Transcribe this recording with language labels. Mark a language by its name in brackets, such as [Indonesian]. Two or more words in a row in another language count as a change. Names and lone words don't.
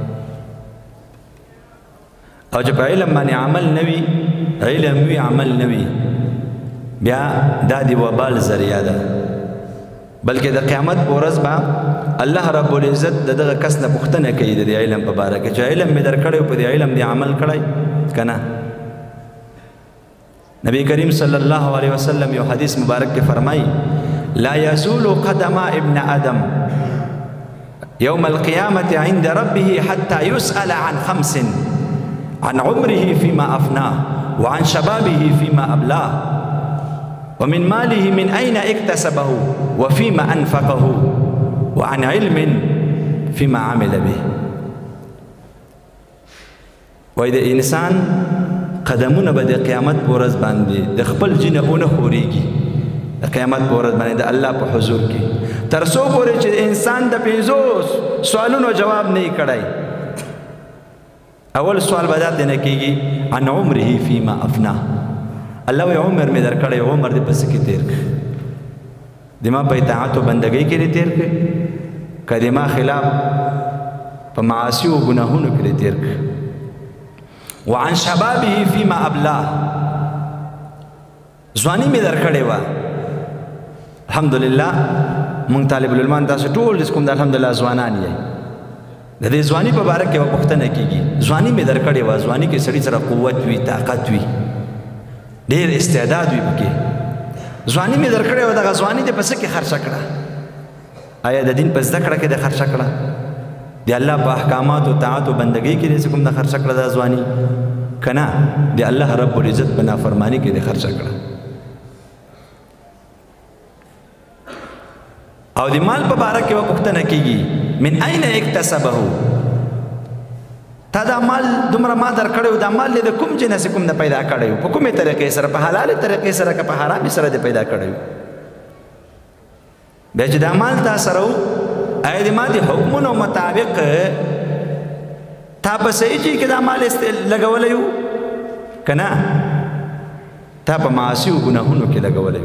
[Pashto] او چې په علم باندې عمل نه وي، علم وي عمل نه وي، بیا دا د وبال ذریعه ده. بلکې د قیامت په ورځ به [Arabic] الله رب العزت [Pashto] دغه کس نه پوښتنه کوي د علم په باره کې چې علم مې درکړی او په دې علم دې عمل کړی که نه. نبی کریم صلی الله علیه وسلم یو حدیث مبارک کې فرمایي [Arabic] لا یزول قدم ابن آدم یوم القیامة عند ربه حتى يسأل عن خمس عن عمره فيما أفناه وعن شبابه فيما أبلاه ومن ماله من أين اكتسبه وفيما أنفقه وعن علم فيما عمل به. [Pashto] وإذا إنسان قدمونه به د قیامت په ورځ باندې د خپل جنه اونه خورېږي، د قیامت په ورځ باندې د الله په حضور کې تر څو پورې چې انسان د 50 سوالونو جواب نه کړی. اول سوال به دا نه کېږي [Arabic] عن عمره فيما أفناه. [Pashto] الله وی عمر می در کړی، عمر دې پس کې تیر کړ، د ما په اطاعت او بندګۍ کې تیر کړ، که د ما خلاف په معاصي او ګناهونو کې تیر کړ. [Arabic] وعن شبابه فيما ابلاه. [Pashto] ځواني می در کړې وه. الحمدلله مونږ طالب العلمان تاسو ټول کوم د الحمدلله ځوانان یې. د دې ځواني په باره کې یوه پوښتنه کېږي. ځواني می در کړې وه، ځواني کې سړي سره قوت وي، طاقت وي، ډېر استعداد وي پکې. ځواني مې درکړې وه، دغه ځواني دې په څه کې خرچه کړه؟ آیا د دین په زده کړه کې دې خرچه کړه؟ د الله په احکاماتو طاعت او بندګۍ کې دې څه کوم د خرچه کړه دا ځواني؟ که نه د [Arabic] الله رب العزت [Pashto] په نافرماني کې دې خرچه کړه. او د مال په باره کې یوه پوښتنه کېږي [Arabic] من این اکتسبه. [Pashto] تا دا مال دومره ما در کړی و، دا مال دې د کوم جنس کوم نه پیدا کړی و؟ په کومې طریقې سره؟ په حلالې طریقې سره که په حرامې سره دې پیدا کړی و؟ بیا چې دا مال تا سره و، آیا د ما د حکمونو مطابق تا په صحیح ځای کې دا مال لګولی و که نه تا په معاصي او ګناهونو کې لګولی و؟